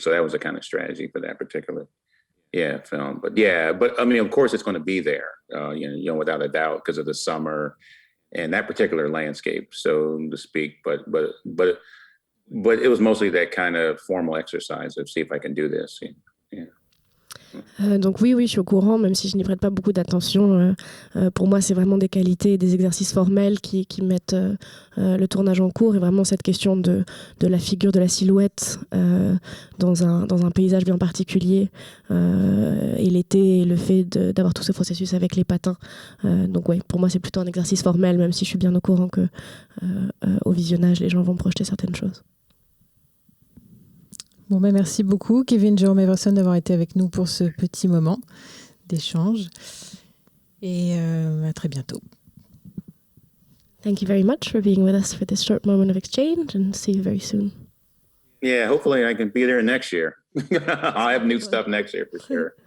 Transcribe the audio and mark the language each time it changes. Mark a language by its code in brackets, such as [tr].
[en] So that was a kind of strategy for that particular film. But of course it's going to be there, without a doubt, because of the summer and that particular landscape, so to speak. But it was mostly that kind of formal exercise of see if I can do this. Yeah. [fr] Donc oui, je suis au courant, même si je n'y prête pas beaucoup d'attention. Pour moi, c'est vraiment des qualités, des exercices formels qui mettent le tournage en cours, et vraiment cette question de la figure, de la silhouette dans un paysage bien particulier, et l'été, et le fait d'avoir tout ce processus avec les patins. Donc oui, pour moi, c'est plutôt un exercice formel, même si je suis bien au courant que au visionnage, les gens vont projeter certaines choses. Bon, ben merci beaucoup, Kevin Jerome Everson, d'avoir été avec nous pour ce petit moment d'échange. Et à très bientôt. [en] Thank you very much for being with us for this short moment of exchange, and see you very soon. Yeah, hopefully I can be there next year. I'll have new stuff next year for sure.